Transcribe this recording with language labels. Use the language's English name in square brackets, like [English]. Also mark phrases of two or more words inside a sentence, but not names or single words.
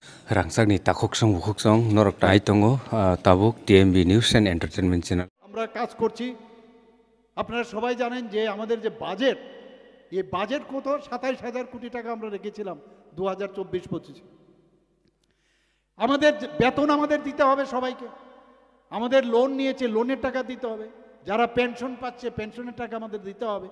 [Kok Borok] Rangsakni takoksong bukoksong norok tai tongo tabuk TMB News and Entertainment Channel. [Bangla] আমরা কাজ করছি। আপনারা সবাই জানেন যে আমাদের যে বাজেট, এই বাজেট কত ২৭,০০০ কোটি টাকা আমরা রেখেছিলাম ২০২৪-২৫। আমাদের বেতন আমাদের দিতে হবে সবাইকে, আমাদের লোন নিয়েছে লোনের টাকা দিতে হবে, যারা পেনশন পাচ্ছে পেনশনের টাকা আমাদের দিতে হবে।